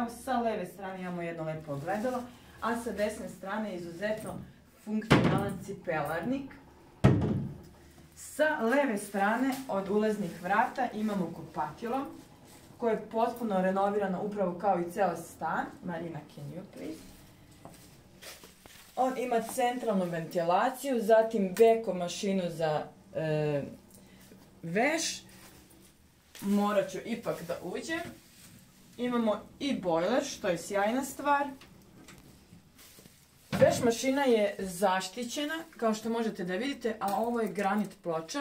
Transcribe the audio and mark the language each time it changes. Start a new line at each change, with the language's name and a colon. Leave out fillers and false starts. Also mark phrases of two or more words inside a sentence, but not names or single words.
Serbian: Sa leve strane imamo jedno lepo ogledalo, a sa desne strane je izuzetno funkcionalan cipelarnik. Sa leve strane od ulaznih vrata imamo kupatilo koje je potpuno renovirano upravo kao i ceo stan.
English: Marina, can you please?
Serbian: On ima centralnu ventilaciju, zatim beko mašinu za veš. Morat ću ipak da uđem. Imamo i bojler, što je sjajna stvar. Veš mašina je zaštićena, kao što možete da vidite, a ovo je granit ploča.